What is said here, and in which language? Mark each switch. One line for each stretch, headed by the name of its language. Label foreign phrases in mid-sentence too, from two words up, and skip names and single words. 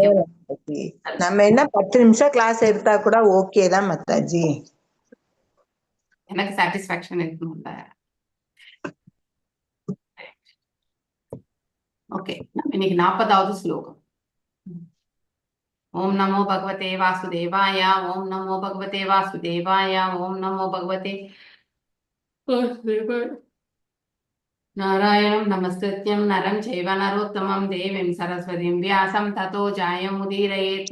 Tamil: நம்ம என்ன 10 நிமிஷம் கிளாஸ் எடுத்தா கூட ஓகே தான் மாதாஜி. எனக்கு சாட்டிஸ்பாக்சன் இருக்கணும்ல. ஓகே, இன்னைக்கு 40வது ஸ்லோகம்.
Sanskrit: ओम नमो भगवते वासुदेवाय। ओम नमो भगवते वासुदेवाय। ओम नमो भगवते वासुदेवाय। नारायणं नमस्कृत्यं नरं चैव नरोत्तमं देवीं सरस्वतीं व्यासं ततो जायमुदीरयेत्।